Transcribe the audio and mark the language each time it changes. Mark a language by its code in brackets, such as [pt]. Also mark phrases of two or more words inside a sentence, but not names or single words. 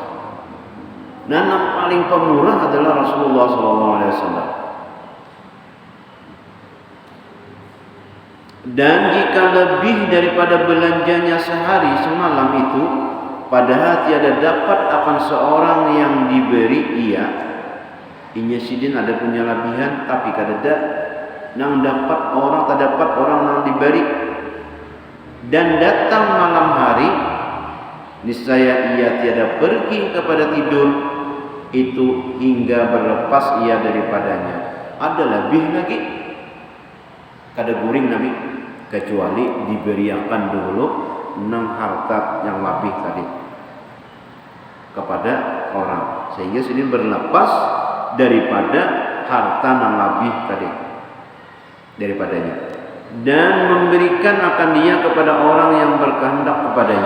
[id] Dan yang paling pemurah adalah Rasulullah SAW. [ms] Dan jika lebih daripada belanjanya sehari semalam itu, padahal tiada dapat akan seorang yang diberi ia. [bjn] Inya Sidin ada punya lebihan, tapi kadada nang dapat orang, tak dapat orang nang diberi. [ms] Dan datang malam hari, niscaya ia tiada pergi kepada tidur itu hingga berlepas ia daripadanya. [bjn] Ada lebih lagi, kada guring Nabi, kecuali diberiakan dulu nang harta yang lebih tadi kepada orang, sehingga Sidin berlepas daripada harta yang lebih tadi daripadanya, dan memberikan akan dia kepada orang yang berkehendak kepadanya.